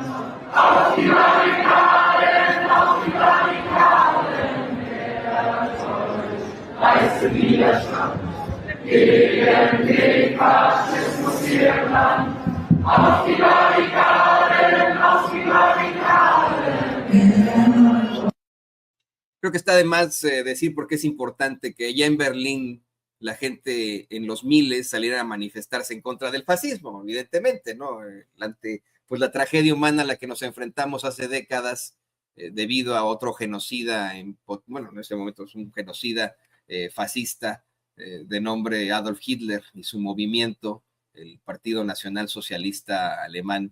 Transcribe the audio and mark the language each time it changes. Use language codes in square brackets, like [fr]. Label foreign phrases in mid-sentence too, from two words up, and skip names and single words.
[de] Auf die Barrikaden, auf die Barrikaden. Der leiste Widerstand. Gegen den Faschismus hier im Land. Auf die Barrikaden, auf die Barrikaden. [es] Creo que está de más decir por qué es importante que ya en Berlín la gente en los miles saliera a manifestarse en contra del fascismo, evidentemente, ¿no? Ante pues la tragedia humana a la que nos enfrentamos hace décadas debido a otro genocida, bueno, en este momento es un genocida fascista de nombre Adolf Hitler y su movimiento, el Partido Nacional Socialista Alemán.